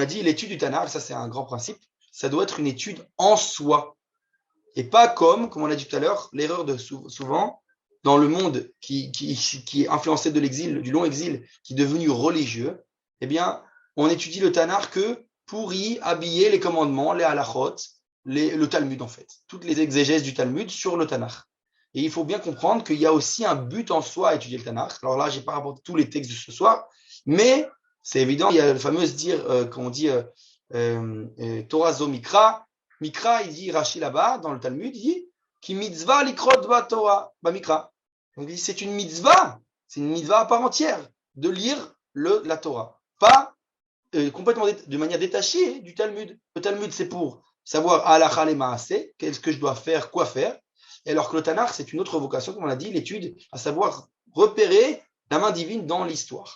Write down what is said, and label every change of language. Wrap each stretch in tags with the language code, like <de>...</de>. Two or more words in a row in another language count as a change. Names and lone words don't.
<fr>dit l'étude du Tanakh, ça c'est un grand principe, ça doit être une étude en soi, et pas comme on l'a dit tout à l'heure, l'erreur de souvent, dans le monde qui est influencé de l'exil, du long exil, qui est devenu religieux, eh bien, on étudie le Tanakh que pour y habiller les commandements, les halachot, le Talmud en fait, toutes les exégèses du Talmud sur le Tanakh. Et il faut bien comprendre qu'il y a aussi un but en soi à étudier le Tanakh. Alors là, je n'ai pas rapporté tous les textes de ce soir, mais c'est évident, il y a le fameux dire, qu'on dit</fr> <he>תורה זו מקרא.</he> <fr>Mikra, il dit, Rashi là-bas, dans le Talmud, il dit</fr> <he>כי מצווה לקרות בתורה, במקרא.</he> <fr>Donc il dit c'est une mitzvah à part entière de lire la Torah. Pas complètement de manière détachée du Talmud. Le Talmud, c'est pour savoir</fr> <he>הלכה למעשה,</he> <fr>qu'est-ce que je dois faire, quoi faire. Et alors que le Tanakh, c'est une autre vocation, comme on l'a dit, l'étude, à savoir repérer la main divine dans l'histoire.</fr>